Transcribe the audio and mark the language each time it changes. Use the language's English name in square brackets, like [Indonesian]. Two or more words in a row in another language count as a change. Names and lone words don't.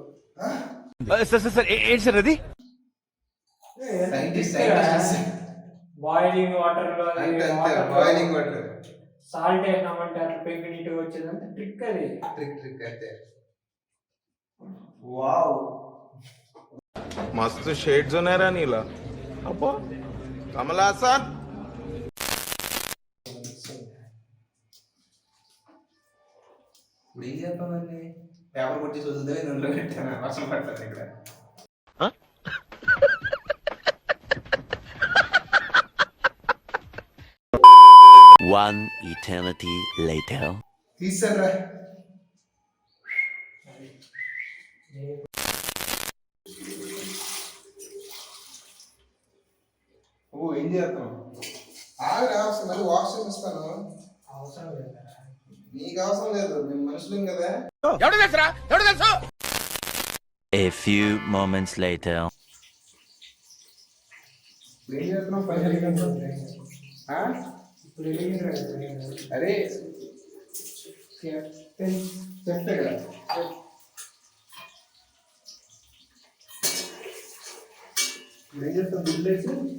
[Telugu] ఏంటి సార్ అది? [English] boiling water లో boiling water [Telugu] సాల్ట్ వేసినామంటే అట్లా పెంకి నీట్గా వచ్చేదంటే ట్రిక్ అది. ట్రిక్ అయితే వావ్ [Marathi] मस्त शेड्स होणार नीला अप्पा कमला असा [Telugu] ఇప్పుడు ఏం చేస్తామండి పేపర్ కొట్టి చూద్దాం నన్ను పెట్టాను వర్షం పడుతుంది ఇక్కడ. [English] One eternity later. [Telugu] తీసారా ఓ ఏం చేస్తాం మళ్ళీ వాష్ చేస్తాను. అవసరం లేదా? నీకు అవసరం లేదు, మేము మనుషులం కదా. [English] A few moments later. [Telugu] ఏం చేస్తున్నాం పైన ఇప్పుడు ఎలిగిన అరే చెప్తే కదా ఏం చేస్తాం బిల్లేసి